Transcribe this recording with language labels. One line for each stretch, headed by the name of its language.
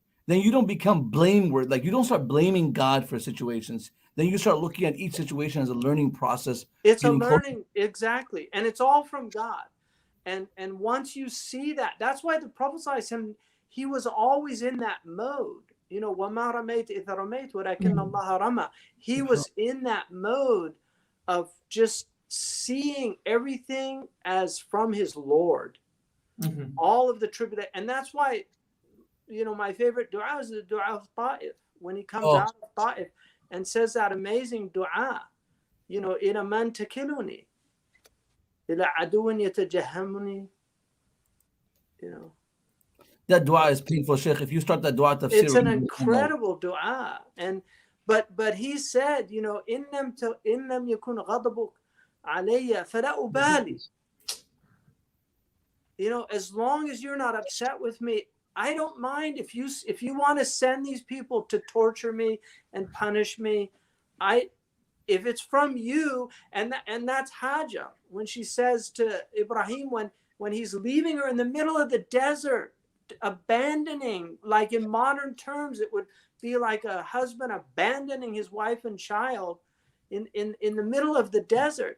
English: Then you don't become blameworthy. Like, you don't start blaming God for situations. Then you start looking at each situation as a learning process. It's a getting closer. learning, exactly. And it's all from God. And once you see that, that's why the Prophet ﷺ, he was always in that mode. You know,
Arabic: وَمَا رَمَيْتَ إِذْ رَمَيْتَ وَلَكِنَّ اللَّهَ رَمَى.
English: He was in that mode of just seeing everything as from his Lord. All of the tribulation. And that's why, you know, my favorite dua is the dua of Ta'if. When he comes out of Ta'if and says that amazing dua, you know,
Arabic: إِلَى مَنْ تَكِلُنِي إِلَى عَدُوٍ يَتَجَهَّمُنِي.
English: You know, that dua is painful, Sheikh. If you start that dua tafsir, it's an incredible dua. And but he said, you know,
Arabic: إِن لَمْ يَكُنْ غَضَبُكَ عَلَيَّ فَلَا أُبَالِي.
English: You know, as long as you're not upset with me, I don't mind if you want to send these people to torture me and punish me. If it's from you, and that's Hajar, when she says to Ibrahim, when he's leaving her in the middle of the desert, abandoning, like in modern terms, it would be like a husband abandoning his wife and child in the middle of the desert.